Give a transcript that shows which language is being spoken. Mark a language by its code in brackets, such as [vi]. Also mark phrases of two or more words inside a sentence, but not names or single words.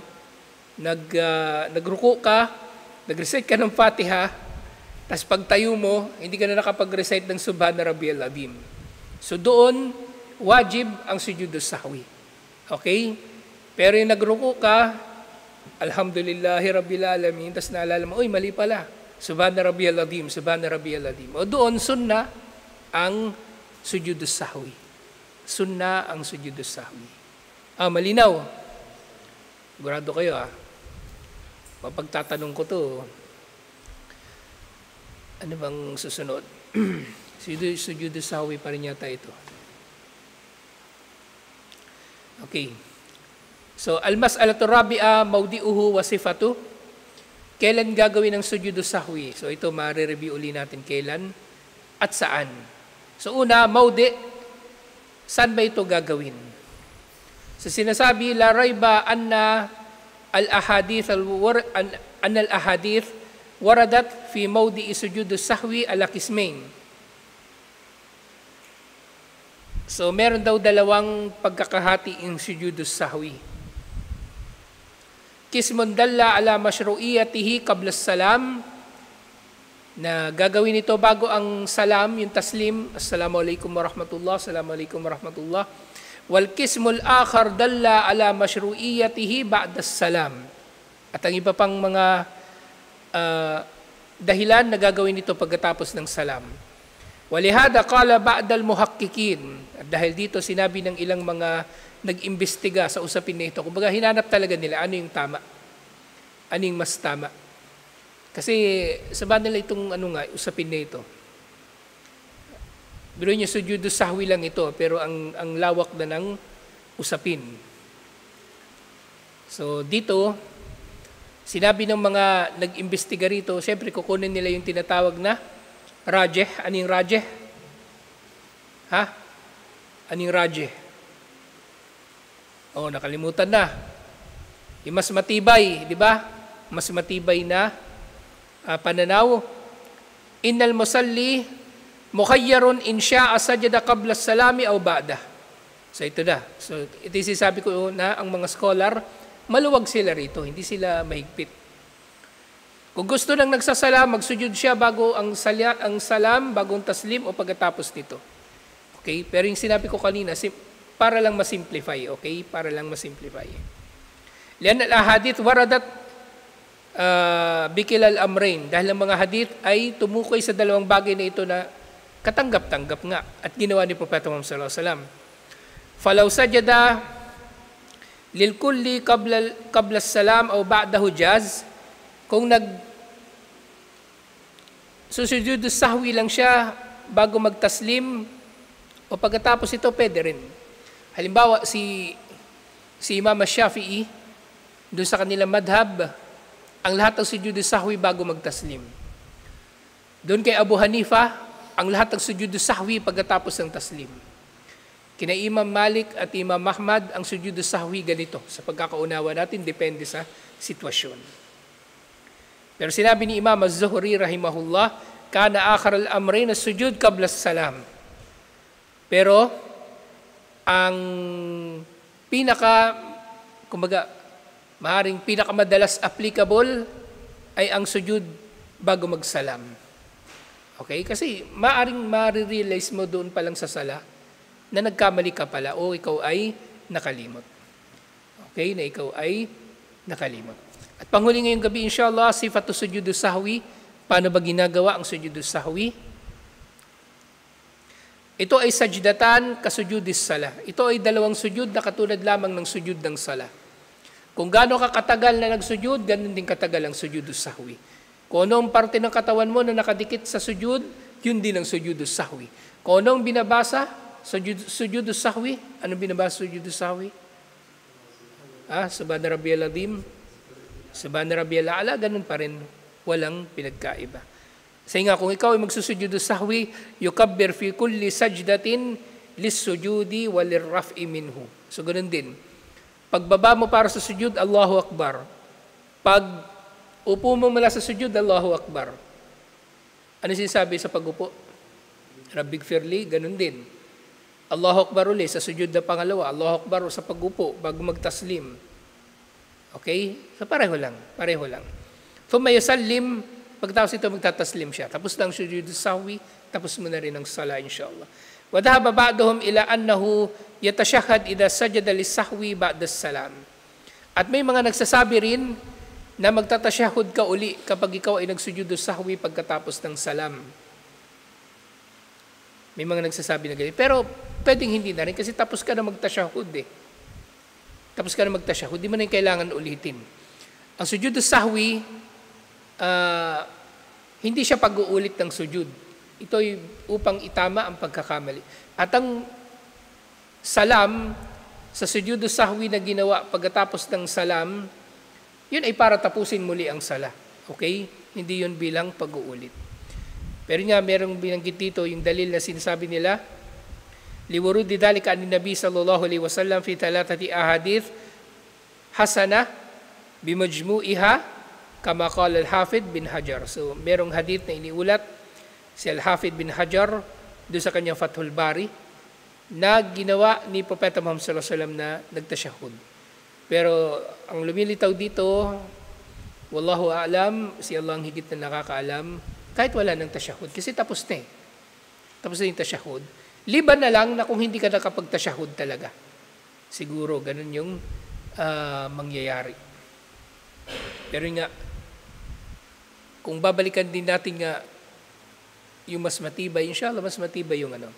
[tl] Nagruko ka, nag-recite ka ng Fatiha, tapos pagtayo mo, hindi ka na nakapag-recite ng [ar] سبحان ربي العظيم. [tl] So doon, wajib ang [ar] سجود السهو. [tl] Okay? Pero yung nagruko ka, [ar] الحمد لله رب العالمين, [tl] tapos naalala mo, mali pala. [ar] سبحان ربي العظيم، سبحان ربي العظيم. [tl] O doon, sunna ang [ar] سجود السهو. [tl] Sunna ang [ar] سجود السهو. [tl] Malinaw. Sigurado kayo Mapagtatanong ko to. Ano bang susunod? [ar] سجود السهو [tl] pa rin yata ito. Okay. So, [ar] المسألة الرابعة موضعه وصفته. [tl] Kailan gagawin ang [ar] سجود السهو? [tl] So, ito ma-review uli natin kailan at saan. So, una, mawdi'. Saan ba ito gagawin? So, sinasabi, [ar] لا ريب أن الأحاديث وردت في موضع سجود السهو على قسمين. [tl] So, meron daw dalawang pagkakahati ang [ar] سجود السهو. قسم دل على مشروعيته قبل السلام, [tl] na gagawin ito bago ang salam, yung taslim, [ar] السلام عليكم ورحمة الله، السلام عليكم ورحمة الله. والقسم الآخر دل على مشروعيته بعد السلام. [tl] At ang iba pang mga dahilan na gagawin ito pagkatapos ng salam. [ar] ولهذا قال بعض المحققين. [tl] At dahil dito sinabi ng ilang mga nag-imbestiga sa usapin na ito. Kumbaga hinanap talaga nila ano yung tama. Ano yung mas tama. Kasi sabahan nila itong usapin na ito. Biro niya [ar] سجود السهو [tl] lang ito, pero ang lawak na ng usapin. So dito, sinabi ng mga nag-imbestiga rito, siyempre kukunin nila yung tinatawag na rajeh. Anong rajeh? Anong rajeh? Nakalimutan na. Yung mas matibay, di ba? Mas matibay na pananaw. [ar] إن المصلي مخير إن شاء سجد قبل السلام أو بعده. [tl] So ito na. So ito yung sinasabi ko na ang mga scholar, maluwag sila rito, hindi sila mahigpit. Kung gusto nang nagsasalam, magsujud siya bago ang salam, bagong taslim o pagkatapos nito. Okay? Pero yung sinabi ko kanina, para lang masimplify, okay? Para lang masimplify. [ar] لأن الأحاديث وردت بكلا الأمرين. [tl] Dahil ang mga hadith ay tumukoy sa dalawang bagay na ito na katanggap-tanggap nga at ginawa ni Propeta Muhammad [ar] صلى الله عليه وسلم. فلو سجد للكل قبل السلام أو بعده جاز, [tl] kung susujud sahwi lang siya bago magtaslim o pagkatapos ito, pwede rin. Halimbawa, si Imam Shafi'i, doon sa kanilang madhab, ang lahat ng [ar] سجود السهو [tl] bago magtaslim. Doon kay Abu Hanifa, ang lahat ng [ar] سجود السهو [tl] pagkatapos ng taslim. Kina Imam Malik at Imam Ahmad, ang [ar] سجود السهو [tl] ganito. Sa pagkakaunawa natin, depende sa sitwasyon. Pero sinabi ni Imam Az-Zuhri [ar] رحمه الله، كان آخر الأمرين السجود قبل السلام. [tl] Pero ang maaaring pinakamadalas applicable ay ang sujud bago magsalam. Okay? Kasi maaaring ma-realize mo doon pa lang sa sala na nagkamali ka pala o ikaw ay nakalimot. Okay? Na ikaw ay nakalimot. At panghuli ngayong gabi, inshallah, [ar] صفة سجود السهو. [tl] Paano ba ginagawa ang [ar] سجود السهو? [tl] Ito ay [ar] سجدتان كسجود الصلاة. [tl] Ito ay dalawang sujud na katulad lamang ng sujud ng sala. Kung gaano ka katagal na nagsujud, ganun din katagal ang [ar] سجود السهو. [tl] Kung anong parte ng katawan mo na nakadikit sa sujud, yun din ang [ar] سجود السهو. [tl] Kung anong binabasa, [ar] سجود السهو, [tl] anong binabasa [ar] سجود السهو? سبحان ربي العظيم، سبحان ربي الأعلى, [tl] ganun pa rin. Walang pinagkaiba. Kasi nga, kung ikaw ay magsusujudus sahwi, [ar] يكبر في كل سجدة للسجود والرفع منه. [tl] So, ganun din. Pagbaba mo para sa sujud, [ar] الله أكبر. [tl] Pag upo mo mula sa sujud, [ar] الله أكبر. [tl] Ano sinasabi sa pag-upo? Rabbighfirli, ganun din. [ar] الله أكبر [tl] uli sa sujud na pangalawa. [ar] الله أكبر [tl] sa pag-upo, bago magtaslim. Okay? So pareho lang. [ar] ثم يسلم, [tl] pagkatapos ito magtataslim siya. Tapos na ang [ar] سجود السهو, [tl] tapos mo na rin ang sala, inshallah. [ar] وذهب بعضهم إلى أنه يتشهد إذا سجد للسهو بعد السلام. [tl] At may mga nagsasabi rin na magtatashahud ka uli kapag ikaw ay nagsujudu sahwi pagkatapos ng salam. May mga nagsasabi na ganyan. Pero pwedeng hindi na rin kasi tapos ka na magtashahud eh. Tapos ka na magtashahud, di mo na yung kailangan ulitin. Ang [ar] سجود السهو, [tl] hindi siya pag-uulit ng sujud. Ito ay upang itama ang pagkakamali. At ang salam, sa [ar] سجود السهو [tl] na ginawa pagkatapos ng salam, yun ay para tapusin muli ang sala. Okay? Hindi yun bilang pag-uulit. Pero nga, merong binanggit dito yung dalil na sinasabi nila, [ar] لورود ذلك عن النبي صلى الله عليه وسلم في ثلاثة أحاديث حسنة بمجموعها كما قال الحافظ ابن حجر. [tl] So, merong hadith na iniulat si Al-Hafidh bin Hajar doon sa kanyang Fathul Bari na ginawa ni Propeta Muhammad [ar] صلى الله عليه وسلم [tl] na nagtasyahud. Pero ang lumilitaw dito, [ar] والله أعلم, [tl] si Allah ang higit na nakakaalam, kahit wala ng tasyahud. Kasi tapos na eh. Tapos na yung tasyahud. Liban na lang na kung hindi ka nakapagtasyahud talaga. Siguro, ganun yung mangyayari. Pero nga, kung babalikan din natin nga yung mas matibay, inshallah, mas matibay yung ano.